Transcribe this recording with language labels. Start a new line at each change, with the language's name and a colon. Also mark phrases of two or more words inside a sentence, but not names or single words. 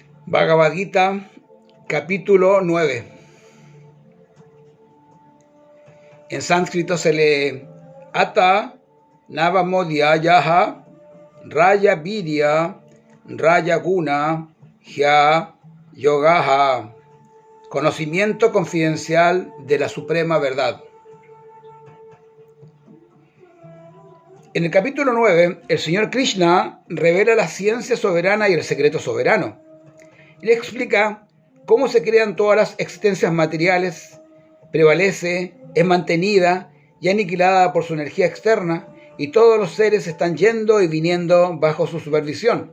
Spanish: Bhagavad Gita, capítulo 9. En sánscrito se lee
Sanskrit: अत नवमोध्य यह राय विद्या राय गुण ह्य योगह.
Spanish: Conocimiento confidencial de la suprema verdad. En el capítulo 9, el Señor Krishna revela la ciencia soberana y el secreto soberano. Le explica cómo se crean todas las existencias materiales, prevalece, es mantenida y aniquilada por su energía externa, y todos los seres están yendo y viniendo bajo su supervisión.